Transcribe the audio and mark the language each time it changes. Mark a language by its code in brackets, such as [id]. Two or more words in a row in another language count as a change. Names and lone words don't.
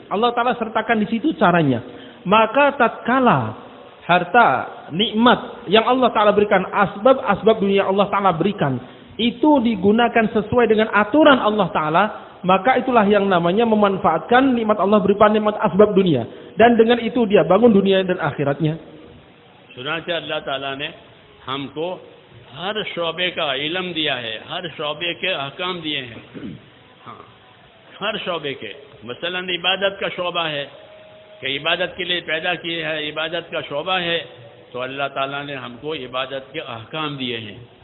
[id] Allah Ta'ala sertakan di situ caranya. Maka tatkala harta, nikmat yang Allah Ta'ala berikan, asbab-asbab dunia Allah Ta'ala berikan, itu digunakan sesuai dengan aturan Allah Ta'ala, maka itulah yang namanya memanfaatkan nikmat Allah berupa nikmat asbab dunia. Dan dengan itu dia bangun dunia dan akhiratnya. [ur] چنانچہ اللہ تعالیٰ نے ہم کو ہر شعبے کا علم دیا ہے، ہر شعبے کے احکام دیے ہیں. ہاں، ہر شعبے کے، مثلاً عبادت کا شعبہ ہے کہ عبادت کے لیے پیدا کیے ہے، عبادت کا شعبہ ہے، تو اللہ تعالیٰ نے ہم کو عبادت کے احکام دیے ہیں.